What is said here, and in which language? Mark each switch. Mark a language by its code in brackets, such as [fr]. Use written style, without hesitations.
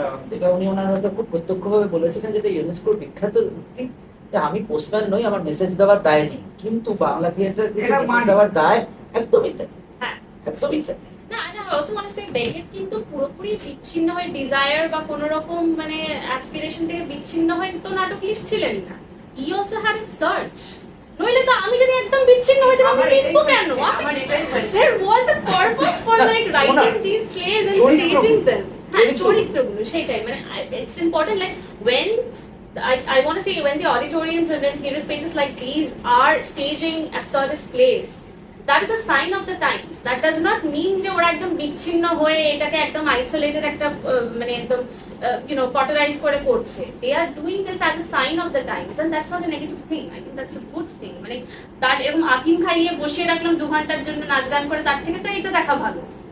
[bn] যেটা উনি ওনার হয়তো খুব প্রত্যক্ষভাবে বলেছিলেন, যেটা ইউনেস্কোর বিখ্যাত উক্তি, যে আমি পোস্টম্যান নই, আমার মেসেজ দেওয়ার দায় নেই, কিন্তু বাংলা থিয়েটার মেসেজ দেওয়ার দায় একদমই তাই, হ্যাঁ একদমই তাই। না, [en] I also want to say [bn] Beckett কিন্তু পুরোপুরি বিচ্ছিন্ন হয়ে ডিজায়ার বা কোনো রকম মানে অ্যাসপিরেশন থেকে বিচ্ছিন্ন হয়ে তো নাটক লিখছিলেন না। [en] he also had a search, [bn] নইলে তো আমি যদি একদম বিচ্ছিন্ন হয়ে যাবো, আমি লিখবো কেন? [en] There was a purpose for like writing these plays and staging them. [bn] হ্যাঁ, চরিত্রগুলো সেটাই, মানে [en] it's important like when I want to say when the auditoriums and when theater spaces like these are staging absurdist plays, that is a sign of the times. That does not mean [bn] যে ওরা একদম বিচ্ছিন্ন হয়ে এটাকে একদম isolated একটা মানে একদম পটারাইজ করে করছে। [en] They are doing this as a sign of the times and that's not a negative thing. I think that's a good thing. [bn] মানে তার এরকম আফিম খাইয়ে বসিয়ে রাখলাম 2 ঘন্টার জন্য নাচ গান করে, তার থেকে তো এটা দেখা ভালো।